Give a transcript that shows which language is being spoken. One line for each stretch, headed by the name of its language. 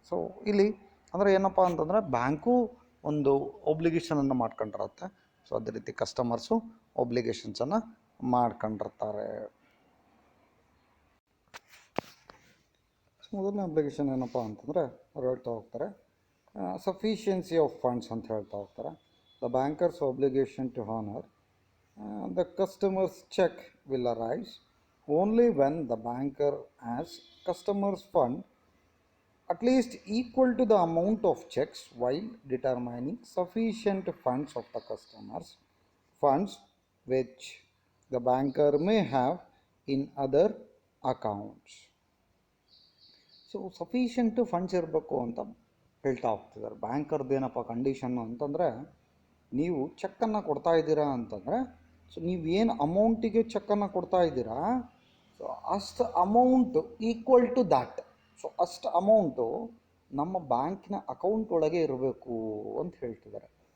Kannada: So ಇಲ್ಲಿ ಅಂದರೆ ಏನಪ್ಪ ಅಂತಂದರೆ ಬ್ಯಾಂಕು ಒಂದು ಒಬ್ಲಿಗೇಷನನ್ನು ಮಾಡ್ಕೊಂಡಿರುತ್ತೆ. ಸೊ ಅದೇ ರೀತಿ ಕಸ್ಟಮರ್ಸು ಒಬ್ಲಿಗೇಷನ್ಸನ್ನು ಮಾಡ್ಕೊಂಡಿರ್ತಾರೆ. ಮೊದಲನೇ ಅಬ್ಲಿಗೇಷನ್ ಏನಪ್ಪ ಅಂತಂದರೆ ಅವ್ರು ಹೇಳ್ತಾ ಹೋಗ್ತಾರೆ, ಸಫಿಷಿಯನ್ಸಿ ಆಫ್ ಫಂಡ್ಸ್ ಅಂತ ಹೇಳ್ತಾ ಹೋಗ್ತಾರೆ.
English: The bankers obligation to honour the customers cheque will arise only when the banker has customers fund at least equal to the amount of checks while determining sufficient funds of the customers funds which the banker may have in other accounts.
Kannada: So sufficient funds ಇರಬೇಕು ಅಂತ ಹೇಳ್ತಾ ಹೋಗ್ತಿದ್ದಾರೆ. ಬ್ಯಾಂಕರ್ದು ಏನಪ್ಪ condition ಅಂತಂದರೆ, ನೀವು ಚೆಕ್ಕನ್ನು ಕೊಡ್ತಾ ಇದ್ದೀರಾ ಅಂತಂದರೆ, ಸೊ ನೀವೇನು ಅಮೌಂಟಿಗೆ ಚೆಕ್ಕನ್ನು ಕೊಡ್ತಾ ಇದ್ದೀರಾ, ಸೊ ಅಷ್ಟು amount
English: equal to that,
Kannada: so ಅಷ್ಟು ಅಮೌಂಟು ನಮ್ಮ ಬ್ಯಾಂಕಿನ ಅಕೌಂಟ್ ಒಳಗೆ ಇರಬೇಕು ಅಂತ ಹೇಳ್ತಿದ್ದಾರೆ.